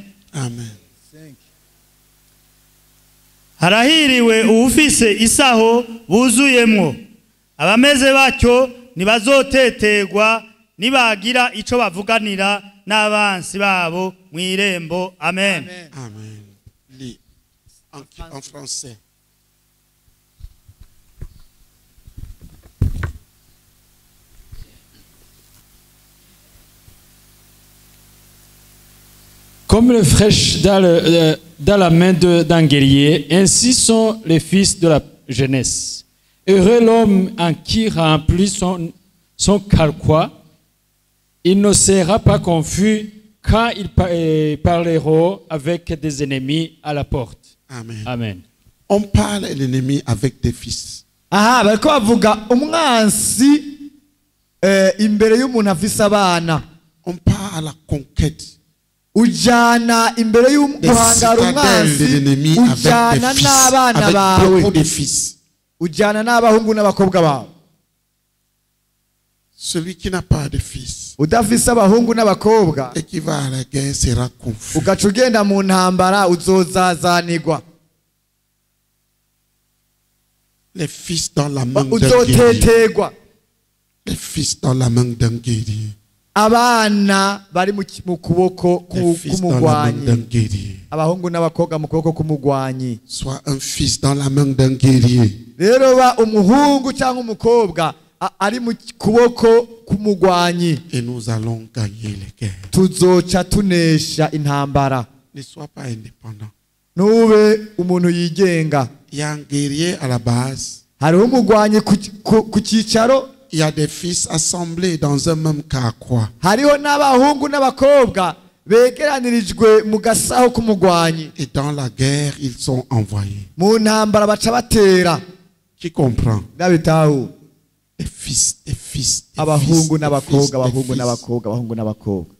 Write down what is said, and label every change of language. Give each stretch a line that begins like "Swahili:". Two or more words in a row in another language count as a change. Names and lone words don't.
Rundi: Amen. Harahiriwe uwufise isaho buzuyemwo. Abameze batyo ntibazotetegwa nibagira ico bavuganira n'abansi babo mu irembo. Amen.
French: Amen. Lis. En français. Comme le flèche dans la main d'un guerrier, ainsi sont les fils de la jeunesse. Heureux l'homme en qui remplit son carquois. Il ne sera pas confus quand ils parleront avec des ennemis à la porte. Amen. Amen. On parle à l'ennemi avec des fils.
Rundi: Aha, bariko bavuga umwansi imbere y'umuntu afise abana.
French: On parle à la conquête.
Rundi: Ujana imbere y'umuhangara umwansi, ujana n'abana bawe. Ujana n'abahungu n'abakobwa bawe.
French: Celui qui n'a pas de fils
Rundi: udafise abahungu n'abakobwa
French: et qui va à la guerre sera confus.
Rundi: ugaca ugenda mu ntambara uzozazanirwa.
French: Les fils dans la main d'un guerrier.
Rundi: Uzotetegwa.
French: Les fils dans la main d'un guerrier.
Rundi: Abana bari mu kuboko k'umugwanyi. Abahungu n'abakobwa mu kuboko k'umugwanyi.
French: Soit un fils dans la main d'un guerrier.
Rundi: Rero ba umuhungu cyangwa umukobwa ari mu kuboko k'umugwanyi.
French: Et nous allons gagner les guerres.
Rundi: Tuzoca tunesha intambara.
French: Ne sois pas indépendant.
Rundi: Nube umuntu yigenga.
French: Il y a un guerrier à la base.
Rundi: Hariho umugwanyi ku cyicaro.
French: Il y a des fils assemblés dans un même carquois.
Rundi: Hariho n'abahungu n'abakobwa begeranirijwe mu gasaho k'umugwanyi.
French: Et dans la guerre, ils sont envoyés.
Rundi: Mu ntambara baca batera.
French: Qui comprend?
Rundi: Dabitaho.
French: Des fils, des fils, des
Rundi: abahungu
French: fils,
Rundi: n'abakobwa,
French: des
Rundi: abahungu
French: fils.
Rundi: n'abakobwa, abahungu n'abakobwa.